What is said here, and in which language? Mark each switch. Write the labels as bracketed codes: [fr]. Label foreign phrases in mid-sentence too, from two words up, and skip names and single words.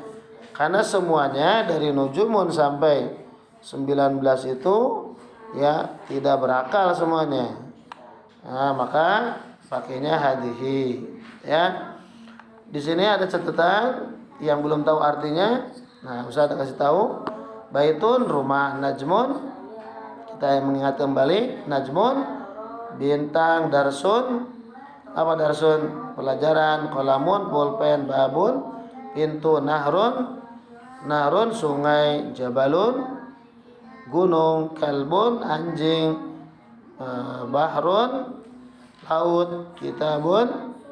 [id] Karena semuanya dari nujumun sampai 19 itu ya tidak berakal semuanya. Nah, maka pakainya hadhihi ya. Di sini ada catatan yang belum tahu artinya. Nah, Ustaz kasih tahu. Baitun rumah, najmun kita mengingat kembali, najmun bintang, darsun apa darsun? Pelajaran, kolamun, pulpen, babun, pintu, nahrun, nahrun sungai, jabalun gunung, kalbun anjing, bahrun laut, kitabun